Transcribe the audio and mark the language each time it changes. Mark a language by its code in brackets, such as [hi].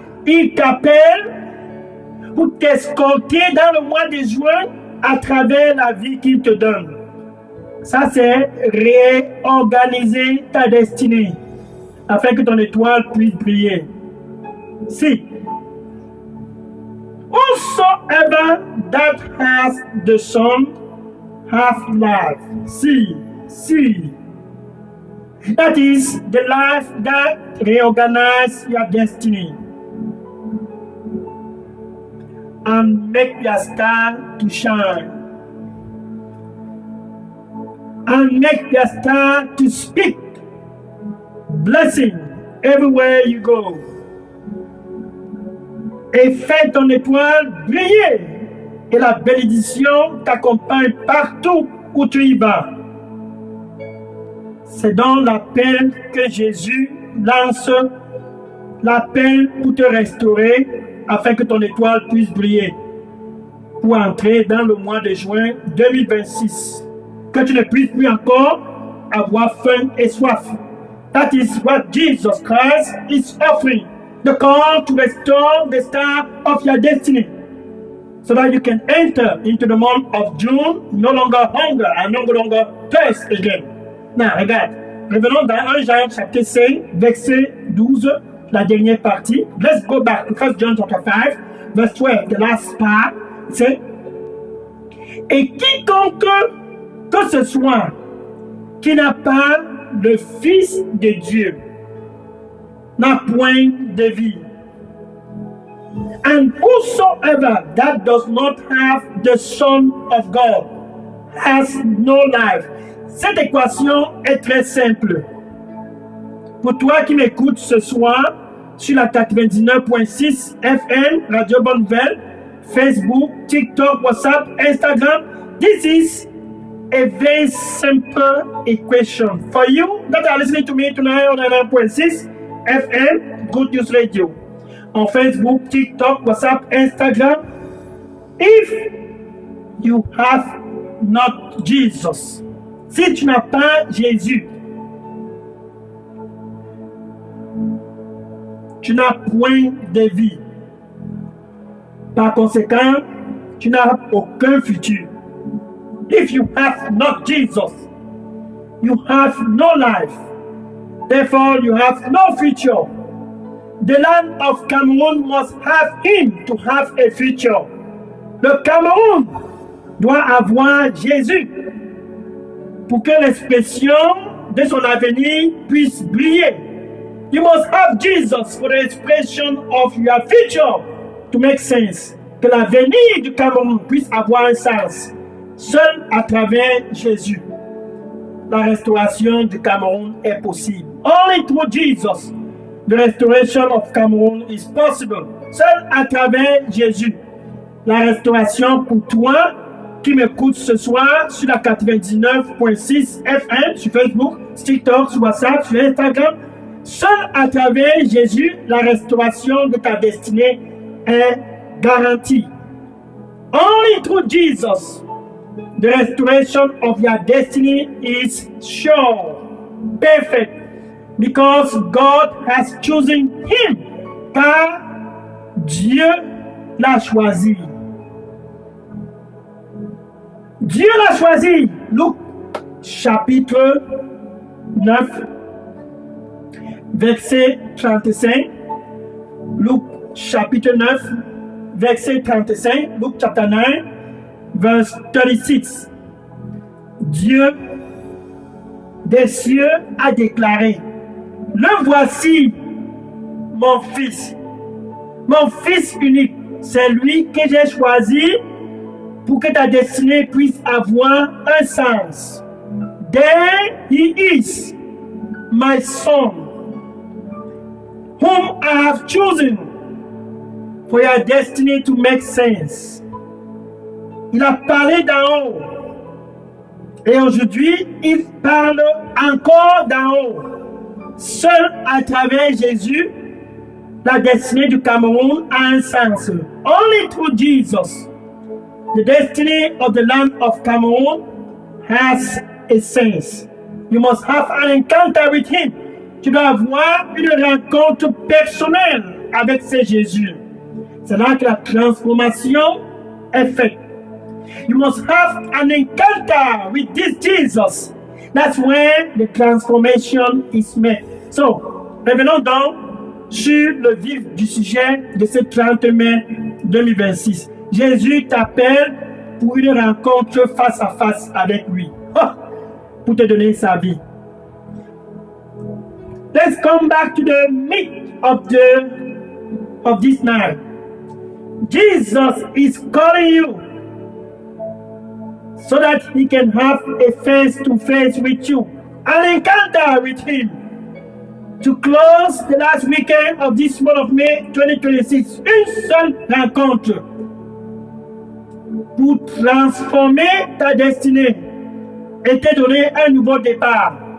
[fr] Il t'appelle pour t'escorter dans le mois de juin à travers la vie qu'il te donne. Ça, c'est réorganiser ta destinée afin que ton étoile puisse briller. Si. [en] Whosoever that has the Son has life. See. That is the life that reorganizes your destiny and make your star to shine. And make your star to speak blessing everywhere you go. [fr] Et fais ton étoile briller. Et la bénédiction t'accompagne partout où tu y vas. C'est donc l'appel que Jésus lance, l'appel pour te restaurer afin que ton étoile puisse briller. Pour entrer dans le mois de juin 2026. Que tu ne puisses plus encore avoir faim et soif. [en] That is what Jesus Christ is offering. The call to restore the star of your destiny. So that you can enter into the month of June, no longer hunger and no longer thirst again. Now, [fr] regarde. revenons dans 1 Jean chapitre 5, verset 12, la dernière partie. [en] Let's go back to 1 John chapter 5, verse 12, the last part. [fr] C'est et quiconque que ce soit qui n'a pas le Fils de Dieu n'a point de vie. And whosoever that does not have the Son of God has no life. Cette équation est très simple. Pour toi qui m'écoutes ce soir sur la 99.6 FM, Radio Bonne Nouvelle, Facebook, TikTok, WhatsApp, Instagram, [en] this is a very simple equation. For you that are listening to me tonight on 99.6 FM, Good News Radio, on Facebook, TikTok, WhatsApp, Instagram, if you have not Jesus, [fr] si tu n'as pas Jésus, tu n'as point de vie. Par conséquent, tu n'as aucun futur. [en] If you have not Jesus, you have no life. Therefore, you have no future. The land of Cameroon must have him to have a future. [fr] Le Cameroun doit avoir Jésus pour que l'expression de son avenir puisse briller. [en] You must have Jesus for the expression of your future to make sense. [fr] Que l'avenir du Cameroun puisse avoir un sens. Seul à travers Jésus, la restauration du Cameroun est possible. [en] Only through Jesus, the restoration of Cameroon is possible. [fr] Seul à travers Jésus, la restauration pour toi qui m'écoute ce soir sur la 99.6 FM, sur Facebook, sur TikTok, sur WhatsApp, sur Instagram. Seul à travers Jésus, la restauration de ta destinée est garantie. [en] Only through Jesus, the restoration of your destiny is sure, perfect, because God has chosen him, [fr] car Dieu l'a choisi. Dieu l'a choisi. Luc chapitre 9, verset 35. Luc chapitre 9, verset 35. [en] Luc chapter 9, verse 36. [fr] Dieu des cieux a déclaré: le voici mon fils unique, c'est lui que j'ai choisi pour que ta destinée puisse avoir un sens. [en] There he is, my son, whom I have chosen for your destiny to make sense. [fr] Il a parlé d'en haut. Et aujourd'hui, il parle encore d'en haut. Seul à travers Jésus, la destinée du Cameroun a un sens. [en] Only through Jesus, the destiny of the land of Cameroon has a sense. You must have an encounter with him. [fr] Tu dois avoir une rencontre personnelle avec ce Jésus. C'est là que la transformation est faite. [en] You must have an encounter with this Jesus. That's when the transformation is made. [fr] So, revenons donc sur le vif du sujet de ce 30 mai 2026. Jésus t'appelle pour une rencontre face à face avec lui. Pour te donner sa vie. [en] Let's come back to the meat of this night. Jesus is calling you so that he can have a face-to-face with you, an encounter with him. To close the last weekend of this month of May 2026, [fr] une seule rencontre pour transformer ta destinée et te donner un nouveau départ.